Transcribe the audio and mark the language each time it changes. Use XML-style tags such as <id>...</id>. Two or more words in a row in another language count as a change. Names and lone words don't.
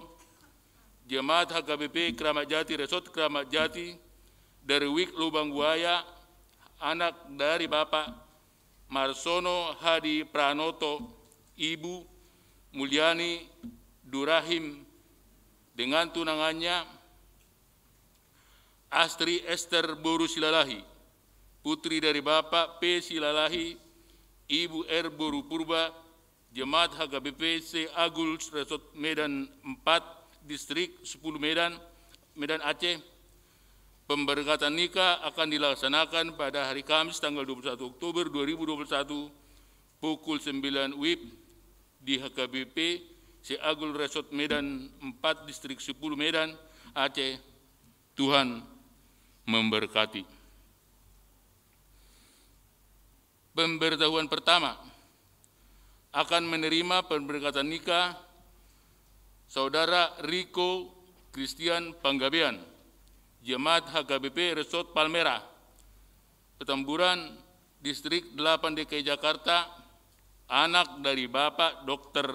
<id>Jemaat HKBP Kramat Jati, Resort Kramat Jati, dari Wik Lubang Buaya, anak dari Bapak Marsono Hadi Pranoto, Ibu Mulyani Durahim, dengan tunangannya Astri Esther Boru Silalahi, putri dari Bapak P. Silalahi, Ibu R. Boru Purba, Jemaat HKBP C. Agul Resort Medan 4, Distrik 10 Medan Aceh. Pemberkatan nikah akan dilaksanakan pada hari Kamis tanggal 21 Oktober 2021, pukul 9 WIB di HKBP C. Agul Resort Medan 4, Distrik 10 Medan Aceh. Tuhan memberkati. Pemberitahuan pertama, akan menerima pemberkatan nikah Saudara Riko Christian Panggabean, Jemaat HKBP Resort Palmerah, Petamburan, Distrik 8 DKI Jakarta, anak dari Bapak Dr.</id>